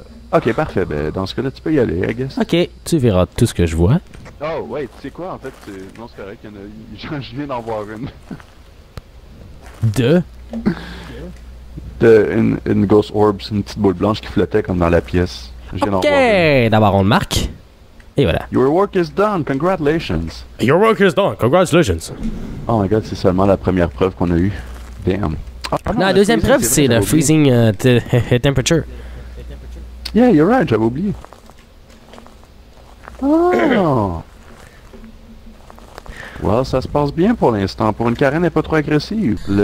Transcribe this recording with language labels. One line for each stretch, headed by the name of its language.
French: Ok, parfait, ben, dans ce cas-là, tu peux y aller,
English: I guess.
French: Ok, tu verras tout ce que je vois. Oh, wait, tu sais quoi, en fait, non, c'est correct, je viens d'en voir une. Une ghost orb, c'est une petite boule blanche qui flottait comme dans la pièce. Je viens d'en Ok, voir une. d'abord on le marque. Et voilà.
English: Your work is done, congratulations. Your work is done, congratulations. Oh my god,
French: c'est seulement la première preuve qu'on a eue.
English: Damn. Ah,
French: Non, la deuxième preuve, c'est le freezing temperature.
English: Yeah, you're right,
French: j'avais oublié. Oh. Well, ça se passe bien pour l'instant. Pour une Karen, elle n'est pas trop agressive.